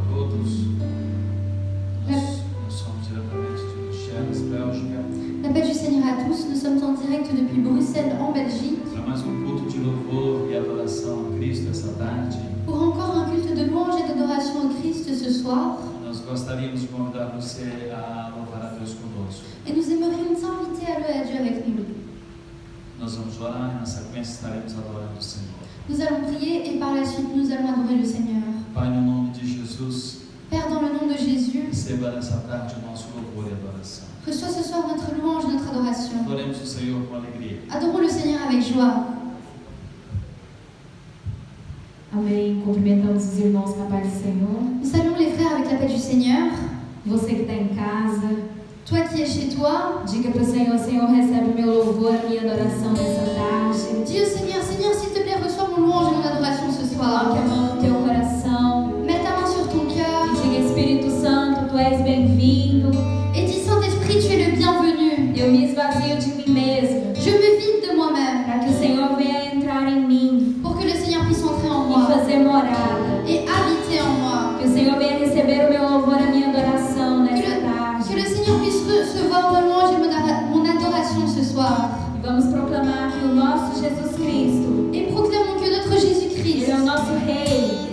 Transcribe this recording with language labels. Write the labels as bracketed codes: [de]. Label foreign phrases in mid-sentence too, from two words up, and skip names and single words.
[pt] todos. Nós somos diretamente de Bruxelas, Bélgica. [fr] La paix du Seigneur à tous, nous sommes en direct depuis Bruxelles, en Belgique, [pt] Para mais culto de louvor e adoração a Cristo essa tarde. [fr] pour encore un culte de louange et d'adoration au Christ ce soir. [pt] Nós gostaríamos de convidar você a louvar a Deus conosco. [fr] Et nous aimerions t'inviter à louer à Dieu avec nous. [pt] Nós vamos orar e na sequência estaremos adorando o Senhor. [fr] Nous allons prier et par la suite nous allons adorer le Seigneur. [pt] Pai, no nome de Jesus, [fr] Père, dans le nom de Jésus, [pt] receba nessa tarde o nosso louvor e adoração. [fr] reçois ce soir notre louange, notre adoration. [pt] Adoremos o Senhor com alegria. [fr] Adorons le Seigneur avec joie. [pt] Amém. Cumprimentamos os irmãos com a paz do Senhor. [fr] Nous saluons les frères avec la paix du Seigneur. [pt] Você que está em casa, [fr] Toi qui es chez toi, [pt] diga para o Senhor: Senhor, recebe o meu louvor, a minha adoração nessa tarde. [fr] dis au Seigneur, Seigneur, s'il te plaît, reçois mon louange et mon adoration ce soir. [pt] Coloque a mão no teu coração [fr] Mets ta main sur ton cœur [pt] e diga: Espírito Santo, Tu és bem-vindo. [fr] et dis, Saint-Esprit, tu es le bienvenu. [pt] Eu me esvazio de mim mesmo [fr] Je me vide de moi-même [pt] para que o Senhor venha entrar em mim [fr] pour que le Seigneur puisse entrer en [pt] e [fr] moi [pt] fazer morada. [fr] et habiter en moi. [pt] Que o Senhor venha receber o meu louvor, a minha adoração nessa [fr] Que [pt] tarde. [fr] le Seigneur puisse recevoir mon louange et mon adoration ce soir. [pt] E vamos proclamar que o nosso Jesus Cristo, [fr] Et proclamons que notre Jésus-Christ [pt] Ele é o nosso Rei.